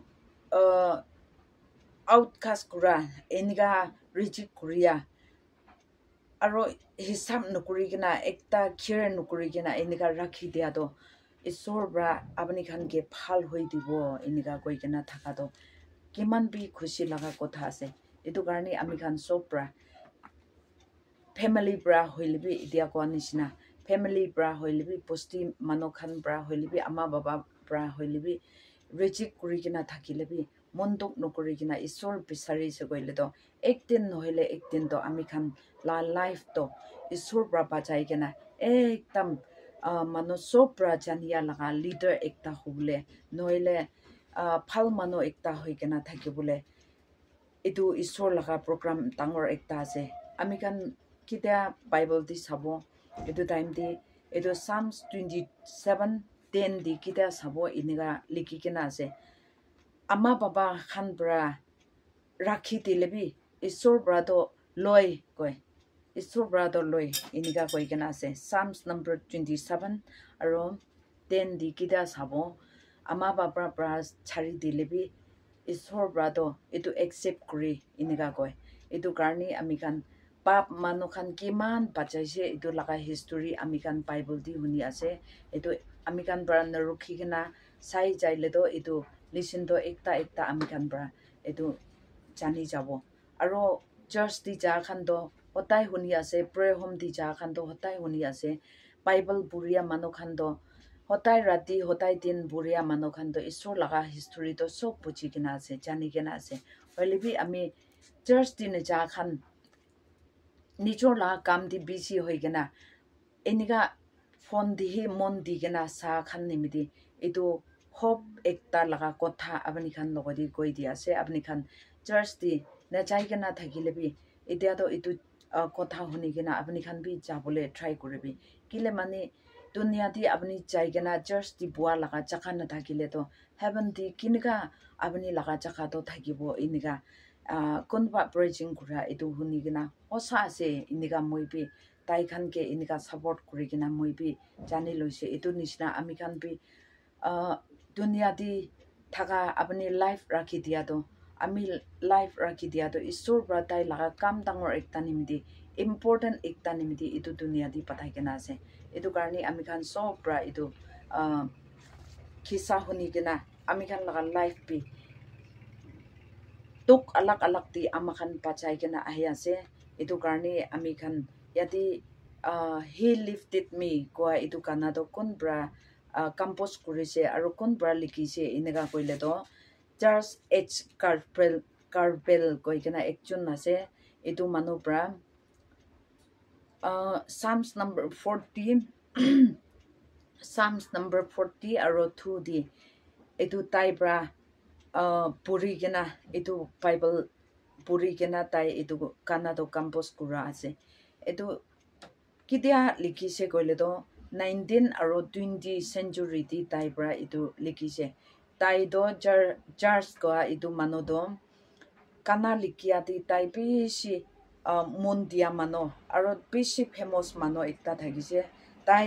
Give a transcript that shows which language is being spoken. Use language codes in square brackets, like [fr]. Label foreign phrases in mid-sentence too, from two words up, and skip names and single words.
[nag] outcast kura eniga reject kuria aro hisab nokuri gena ekta care nokuri gena eniga rakhi dia do isor bra apni khan ke phal hoi dibo eniga koi gena thaka do kiman bi khushi laga kotha ase etu karni ami khan sob bra family bra hoilebi dia ko anishina family bra hoilebi posti mano khan bra hoilebi ama baba bra hoilebi reject kuri gena thakilebi mondok nokuri gina isor bisari se koile do ektin nohile ektin do ami khan la life to isor pra bachai gina ekdam manu sopra jania laga leader ekta hubule noile phal manu ekta hoigena thakibule etu isor laga program tangor ekta ase ami kan kitia bible di sabo etu time di etu psalms 27:10 di kitia sabo iniga likikena ase ama baba khan bra rakhi dilebi isor bra do loi koi isor bra do loi iniga koi kena ase psalms number 27 aro 10 di kitia sabo ama baba bra chari dilebi isor brado etu accept kuri iniga koi etu karni ami kan pap manu khan kiman bachaise etu laga history ami kan bible di huni ase etu ami kan bra narukhi kena sai jaile do etu listen do ekta ami kan bra etu jani jabo aro church di ja khan do hotai huni ase prayer home di ja khan do hotai huni ase bible buria manu khan do hotai rati hotai din buria manu khan do isor laga history to sob buji kena ase jani kena ase hoilebi ami church din ja khan nijor la kam di busy hoigena eniga phone di hi mon di gena sa khan nimidi etu hope ekta laga kotha abani khan logodi koi di ase abani khan church di na jai gena thakilebi etia to etu kotha huni gena abani khan bi jabole try koribi kile mane dunia di abani jai gena church di bua laga chaka na thakile to heaven di kiniga abani laga chaka to thakibo iniga konba preaching kura etu huni gena osa ase iniga moibi tai khan ke iniga support kuri gena moibi jani loise etu nishna ami khan bi dunia di thaka apni life rakhi dia to ami life rakhi dia to isor bra tai laga kam dangor ekta nimdi important ekta nimdi etu dunia di pathai kena ase etu karni ami khan sob bra etu khisa huni gena ami khan laga life bi tuk alak alak di ama khan bachai kena ahi ase etu karni ami khan yati [en] he lifted me [nag] kwa etu kana do kon bra compose kurise aro kon bra likise inega koile do Charles H. Carpel koi kena ekjon ase etu manu bra Psalms number 40 Psalms number 40 aro 2 di etu tai bra puri kena etu Bible puri kena tai etu kana do compose kura ase etu kitia likise koile do 19 aro 20 century di tai bra etu likise tai do Charles ko etu mano do kana likia di tai bishi mondia mano aro bishi famous mano ekta thagise tai